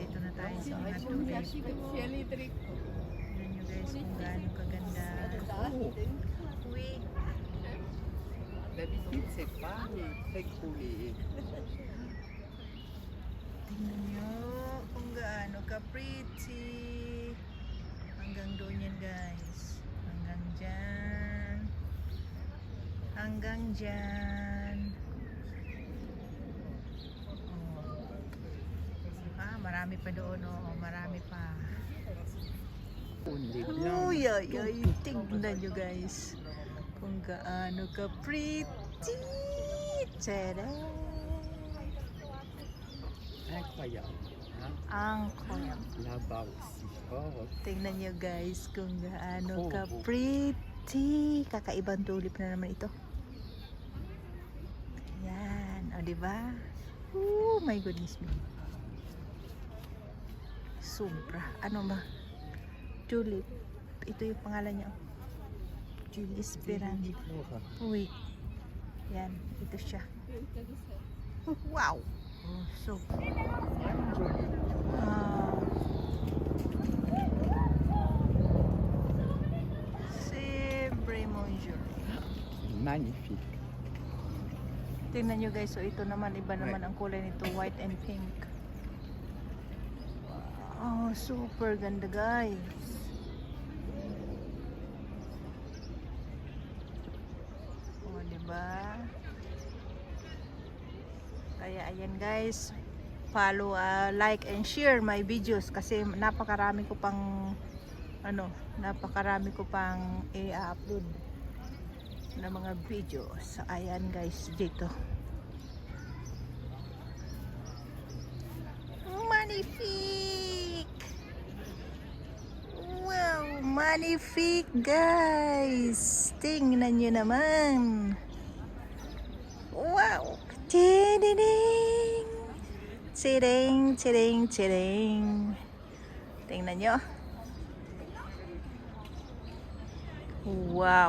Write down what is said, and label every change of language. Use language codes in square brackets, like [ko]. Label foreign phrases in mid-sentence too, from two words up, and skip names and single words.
[tl] muna tayo sa mga tulip. Tignan nyo guys kung gaano kaganda. Uy, [fr] D'habitude, c'est pas très coulé. [tl] tingnan nyo kung gaano ka-pretty. Hanggang doon yan guys. Hanggang dyan. Hanggang dyan. Oh. Marami pa doon. Oh. Marami pa. [en] Only blanc. [tl] Uy, ay, ay. Tingnan nyo guys. Kung gaano ka-pretty. Tada! [fr] Incroyable. Hein? [tl] Ang koyam. [fr] Là-bas aussi. [tl] Oh, Tingnan nyo guys kung gaano Oh, ka-pretty. Kakaibang tulip na naman ito. Yan. O, diba? [en] Oh my goodness me. [tl] Sobra. Ano ba? Tulip. Ito yung pangalan niya. Julie Esperanza. Uy. Yan. Ito siya. Wow. Oh, so. [fr] Sempre bonjour. magnifique. [tl] Tingnan nyo guys, so ito naman, iba naman ang kulay nito, [en] white and pink. [tl] Oh, super ganda guys. Oh, diba? Kaya ayan guys, [en] follow, like and share my videos [tl] kasi napakarami ko pang napakarami ko pang i-upload na mga videos. So, ayan guys, dito. [fr] Magnifique! Wow, magnifique guys! [tl] Tingnan nyo naman! Wow! Tididing! Tiding, tiding, tiding! Tingnan nyo. Wow!